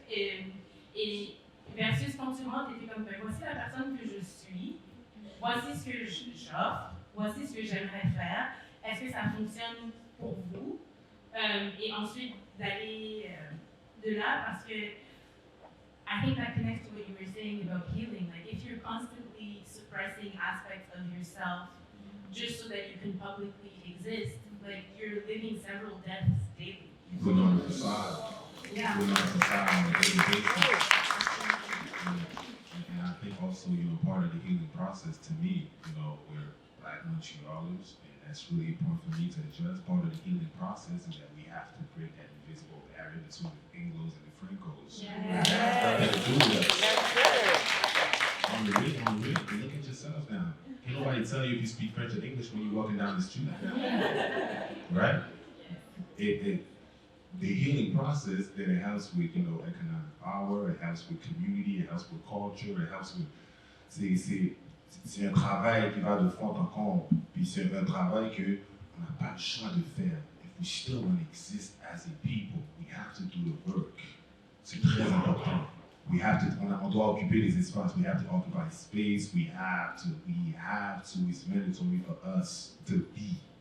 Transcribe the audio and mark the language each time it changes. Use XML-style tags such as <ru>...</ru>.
<fr>Et versus quand tu rentres, tu es comme, ben, voici la personne que je suis, voici ce que j'offre, voici ce que j'aimerais faire, est-ce que ça fonctionne pour vous? Et ensuite d'aller de là, parce que</fr> <en>I think that connects to what you were saying about healing. Like if you're constantly suppressing aspects of yourself just so that you can publicly exist, like you're living several deaths daily. Putting on the facade. Yeah. Putting on the facade on a daily basis. And I think also, part of the healing process to me, we're Black Montrealers, and that's really important for me to address. Part of the healing process is that we have to break that invisible barrier between the Anglos and the Francos. Yes. Nothing to do with us. Yes, sir. On the real, look at yourself now. Ain't nobody tell you if you speak French or English when you're walking down the street. Right? The healing process, then it helps with, economic power, it helps with community, it helps with culture, it helps with,</en> <fr>c'est un travail qui va de fond en comble, puis c'est un travail qu'on n'a pas le choix de faire.</fr> <en>If we still want to exist as a people, we have to do the work.</en> <fr>C'est très important. On doit occuper les espaces,</fr> <en>we have to occupy space, we have to, it's mandatory for us to be.</en>